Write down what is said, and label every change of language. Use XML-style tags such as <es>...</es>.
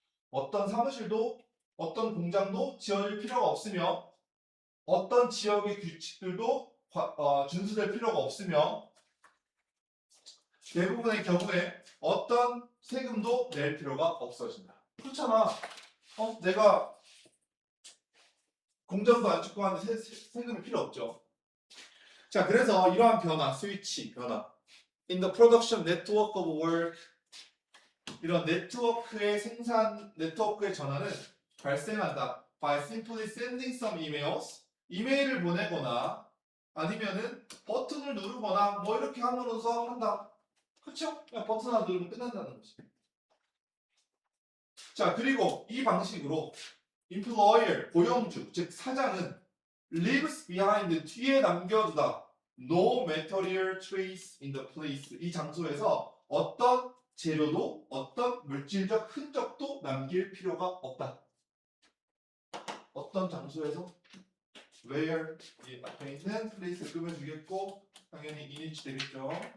<ko>어떤 사무실도 어떤 공장도 지어질 필요가 없으며 어떤 지역의 규칙들도 준수될 필요가 없으며 대부분의 경우에 어떤 세금도 낼 필요가 없어진다. 그렇잖아. 내가 공장도 안 짓고 하는데 세금이 필요 없죠. 자, 그래서 이러한 변화, 스위치 변화.</ko> <en>In the production network of work,</en> <ko>이런 네트워크의 전환은 발생한다.</ko> <en>By simply sending some emails,</en> <ko>이메일을 보내거나 아니면은 버튼을 누르거나 뭐 이렇게 함으로써 한다. 그쵸? 그냥 버튼 하나 누르면 끝난다는 거지. 자, 그리고 이 방식으로 employer, 고용주, 즉 사장은</ko> <en>leaves behind,</en> <ko>뒤에 남겨두다.</ko> <en>No material trace in the place.</en> <ko>이 장소에서 어떤 재료도 어떤 물질적 흔적도 남길 필요가 없다. 어떤 장소에서 where 이 앞에 있는 place를 꾸며주겠고 당연히 in인치 되겠죠.</ko>